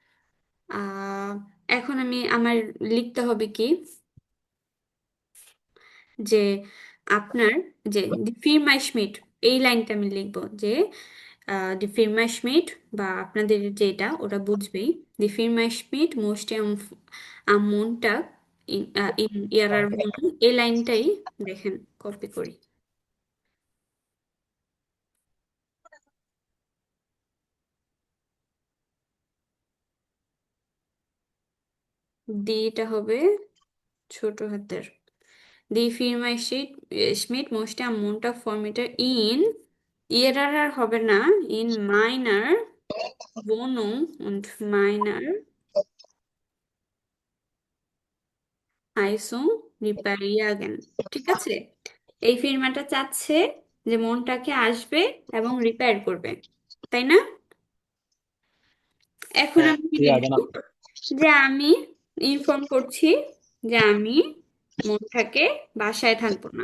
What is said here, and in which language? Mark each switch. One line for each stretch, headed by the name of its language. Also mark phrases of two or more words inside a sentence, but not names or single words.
Bangla: এখন আমার লিখতে হবে কি যে আপনার যে
German: die Firma Schmidt,
Bangla: এই লাইনটা আমি লিখবো যে
German: die Firma Schmidt,
Bangla: বা আপনাদের যেটা ওটা বুঝবেই,
German: die Firma Schmidt möchte am Montag in ihrer Wohnung,
Bangla: এই লাইনটাই দেখেন কপি করি। দিটা হবে ছোট হাতের।
German: die Firma Schmidt möchte am Montag Vormittag in ihrer
Bangla: আর হবে না,
German: in meiner Wohnung und meiner Heizung reparieren,
Bangla: ঠিক আছে। এই ফিরমাটা চাচ্ছে যে মনটাকে আসবে এবং রিপেয়ার করবে, তাই না? এখন হ্যাঁ আমি কি ইয়া লিখবো? জানাব। যে আমি ইনফর্ম করছি যে আমি মনটাকে বাসায় থাকবো না।